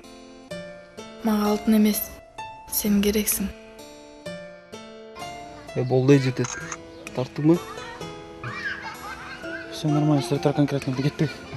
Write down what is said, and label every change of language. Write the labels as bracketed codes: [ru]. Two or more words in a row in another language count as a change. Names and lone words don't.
[ky] Мага алтын эмес, сен керексиң. Болду жетет. Тарттыңбы? [ru] Все нормально, [kk] сұрақтар конкретно кетпек.